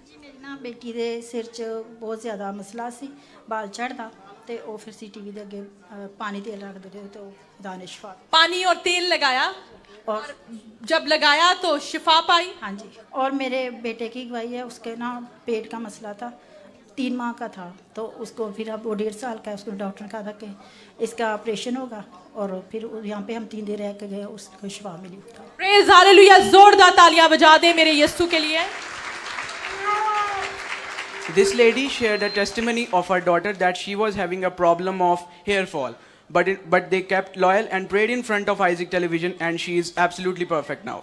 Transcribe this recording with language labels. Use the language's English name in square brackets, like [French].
[Punjabi] ਮੇਰੀ ਨਾ ਬੇਟੀ ਦੇ ਸਿਰ 'ਚ ਬਹੁਤ ਜ਼ਿਆਦਾ ਮਸਲਾ ਸੀ, ਬਾਲ ਝੜਦਾ ਤੇ ਉਹ ਫਿਰ CTV ਦੇ ਅੱਗੇ ਪਾਣੀ ਤੇਲ ਰੱਖਦੇ ਰਹੇ ਤੇ ਉਹ ਖੁਦਾ ਨੇ ਸ਼ਿਫਾ [Hindi] पानी और तेल लगाया और जब लगाया तो शिफा पाई. हाँ जी. और मेरे बेटे की गवाही है, उसके ना पेट का मसला था, 3 माह का था, तो उसको फिर अब वो 1.5 साल का है, उसको डॉक्टर ने कहा था कि इसका ऑपरेशन होगा, और फिर यहाँ पे हम 3 दिन रह के गए, उसको शिफा मिली. [English] Praise hallelujah. [Hindi] जोरदार तालियां बजा दें मेरे यीशु के लिए. [English] This lady shared a testimony of her daughter that she was having a problem of hair fall, but they kept loyal and prayed in front of Isaac Television, and she is absolutely perfect now.